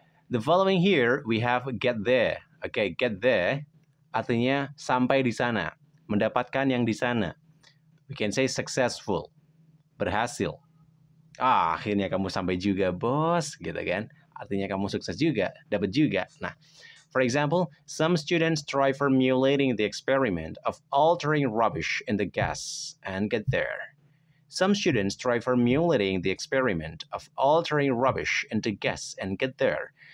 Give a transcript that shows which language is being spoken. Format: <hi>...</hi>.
<en>The following here, we have get there. Okay, get there</en> <id>artinya sampai di sana,</id> <en>mendapatkan yang di sana. We can say successful, berhasil.</en> <id>Akhirnya kamu sampai juga, bos, gitu kan? Artinya kamu sukses juga, dapat juga.</id> <en>Nah, for example, some students try formulating the experiment of altering rubbish in the gas and get there. Some students try formulating the experiment of altering rubbish into gas and get there.</en>